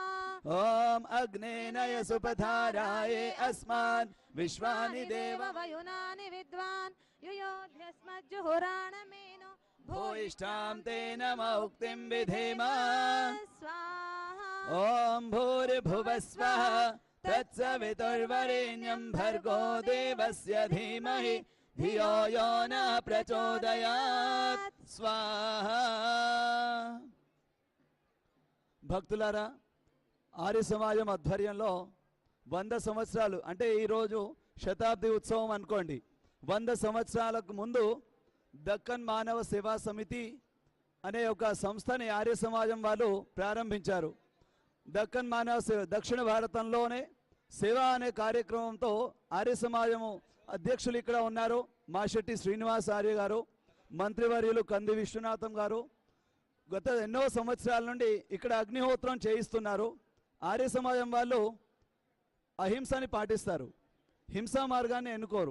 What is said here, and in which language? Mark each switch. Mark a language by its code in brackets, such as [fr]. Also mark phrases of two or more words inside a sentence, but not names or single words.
[sa] ओम अग्नेनय सुपधाराये अस्मान् विश्वानि देव वयुनानि विद्वान् युयोध्यस्मज्जुहुराणमेनो भूयिष्ठां तेन मौक्तिं विधेम स्वाहा ओम भूर्भुवस्वः तत्सवितुर्वरेण्यं भर्गो देवस्य धीमहि धियो यो न प्रचोदयात् स्वाहा [te] భక్తులారా ఆర్య సమాజం ఆధ్వర్యంలో 100 సంవత్సరాలు అంటే ఈ రోజు శతాబ్ది ఉత్సవం అనుకోండి 100 సంవత్సరాలకు ముందు దక్కన్ మానవ సేవా సమితి అనే ఒక సంస్థని ఆర్య సమాజం వాళ్ళు ప్రారంభించారు దక్కన్ మానవ సేవ దక్షిణ భారతంలోనే సేవ అనే కార్యక్రమంతో ఆర్య సమాజము అధ్యక్షులు ఇక్కడ ఉన్నారు మాశెట్టి శ్రీనివాస్ ఆర్య గారు మంత్రివర్యులు కంది విశ్వనాథం గారు గత ఎన్నో సంవత్సరాల నుండి ఇక్కడ అగ్నిహోత్రం చేయిస్తున్నారు ఆర్య సమాజం వాళ్ళు అహింసని పాటిస్తారు, హింసా మార్గాన్ని ఎన్నుకోరు.